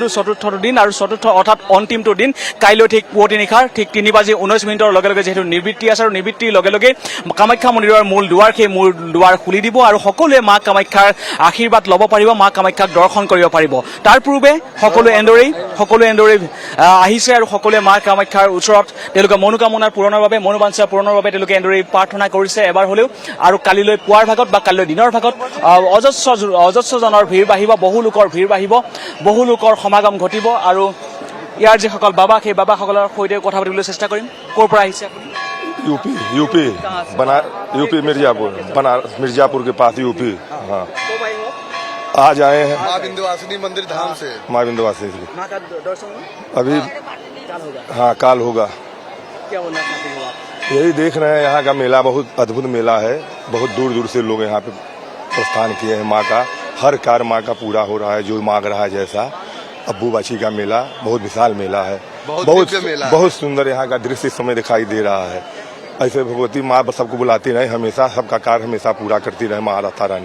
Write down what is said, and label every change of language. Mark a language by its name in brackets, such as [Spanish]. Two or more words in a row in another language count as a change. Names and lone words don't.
[Assamese] চতুৰ্থ দিন আৰু অৰ্থাৎ অন্তিমটো দিন কাইলৈ ঠিক পুৱতি নিশাৰ ঠিক 3:19 লগে লগে যিহেতু নিবৃত্তি আছে আৰু নিবৃত্তিৰ লগে লগে কামাখ্যা মন্দিৰৰ মূল দুৱাৰ সেই মূল দুৱাৰ খুলি দিব আৰু সকলোৱে মা কামাখ্যাৰ আশীৰ্বাদ ল'ব পাৰিব মা কামাখ্যাক দৰ্শন কৰিব পাৰিব তাৰ পূৰ্বে সকলোৱে এনেদৰেই আহিছে আৰু সকলোৱে মা কামাখ্যাৰ ওচৰত তেওঁলোকে মনোকামনা পূৰণৰ বাবে মনোবাঞ্ছা পূৰণৰ বাবে তেওঁলোকে এনেদৰেই প্ৰাৰ্থনা কৰিছে এবাৰ হ'লেও আৰু কালিলৈ পুৱাৰ ভাগত বা কালিলৈ দিনৰ ভাগত অজস্ৰজনৰ ভিৰ বাঢ়িব বহু লোকৰ ভিৰ বাঢ়িব বহু লোকৰ সমাগম ঘটিব আৰু ইয়াৰ যিসকল বাবা সেই বাবাসকলৰ সৈতে কথা পাতিবলৈ চেষ্টা কৰিম ক'ৰ পৰা আহিছে আপুনি [Hindi] यूपी मिर्जापुर के पास यूपी हाँ आज आए हैं माँ विंध्यवासिनी मंदिर धाम से माँ विंध्यवासिनी से माँ का दर्शन अभी काल होगा हाँ काल होगा क्या बोलना चाहते हो आप यही देख रहे हैं यहाँ का मेला बहुत अद्भुत मेला है बहुत दूर दूर से लोग यहाँ पे प्रस्थान किए हैं माँ का हर कार्य माँ का पूरा हो रहा है जो मांग रहा है जैसा अम्बुबाची का मेला बहुत विशाल मेला है बहुत सुंदर यहाँ का दृश्य इस समय दिखाई दे रहा है ऐसे भगवती माँ सबको बुलाती रहे हमेशा सबका कार्य हमेशा पूरा करती रहे माँ राधा रानी